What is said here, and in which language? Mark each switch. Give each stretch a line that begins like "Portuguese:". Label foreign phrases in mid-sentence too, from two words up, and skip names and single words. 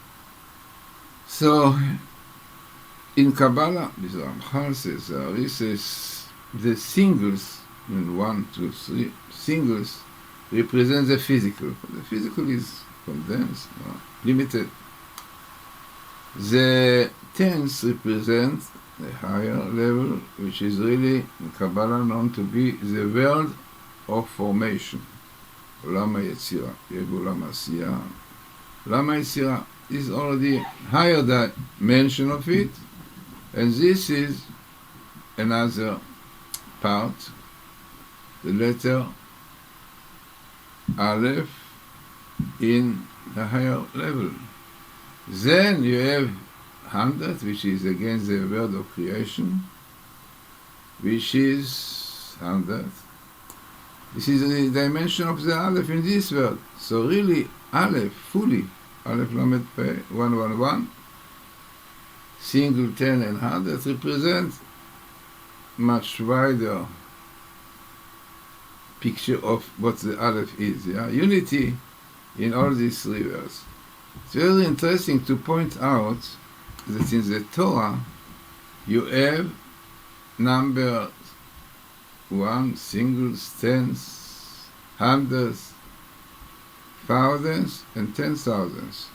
English: So in Kabbalah, this Ramchal says, he says the singles, 1, 2, 3, singles represent the physical. The physical is condensed, limited. The tens represent the higher level, which is really in Kabbalah known to be the world of formation.
Hebrew: עולם היצירה, עולם העשייה. עולם היצירה
English: is already higher dimension of it, and this is another part, the letter א-אלף in the higher level. Then you have 100, which is against the word of creation, which is 100. This is the dimension of the א-אלף in this world. So really,
Hebrew: א-אלף, fully, א-אלף, למד, פ, 111,
English: single, 10, and 100 represent much wider picture of what the א-אלף is. Yeah? Unity in all these 3 words. It's very interesting to point out that in the Torah you have numbers 1, singles, tens, hundreds, thousands, and 10,000s.